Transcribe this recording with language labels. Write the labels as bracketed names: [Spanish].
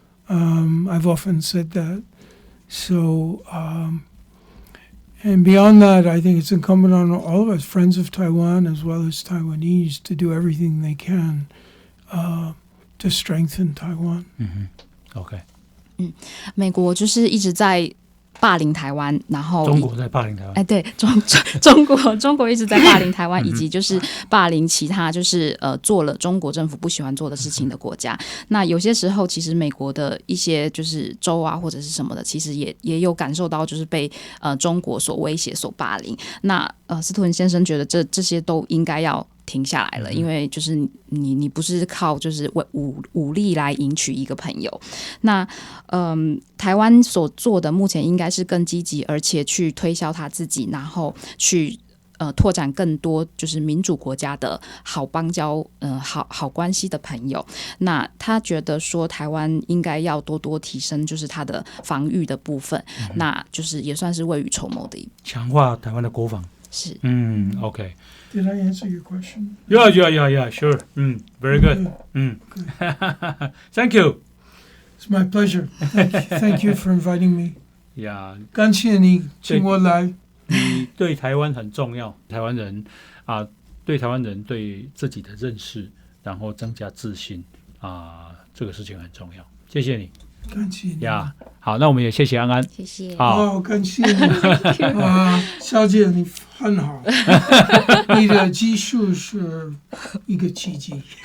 [English] I've often said that. So, and beyond that, I think it's incumbent on all of us, friends of Taiwan as well as Taiwanese, to do everything they can to strengthen Taiwan. OK， [Chinese] 美国就是一直在霸凌台湾，然后中国在霸凌台湾。对，中国一直在霸凌台湾，以及就是霸凌其他就是做了中国政府不喜欢做的事情的国家。那有些时候，其实美国的一些就是州啊或者是什么的，其实也有感受到就是被中国所威胁、所霸凌。那司徒文先生觉得这些都应该要停下来了，因为就是你不是靠就是武力来赢取一个朋友。那台湾所做的目前应该是更积极，而且去推销他自己，然后去拓展更多就是民主国家的好邦交好关系的朋友。那他觉得说台湾应该要多多提升就是他的防御的部分，那就是也算是未雨绸缪的强化台湾的国防。是 OK。 [English] Did I answer your question? Yeah, sure. Very good. Thank you. It's my pleasure. Thank you for inviting me. Yeah. [Chinese] 感谢你请我来。你对台湾很重要，台湾人对台湾人对自己的认识，然后增加自信这个事情很重要。谢谢你。感谢你。呀，好，那我们也谢谢安安。谢谢。好，感谢你小姐，你很好，你的技术是一个奇迹。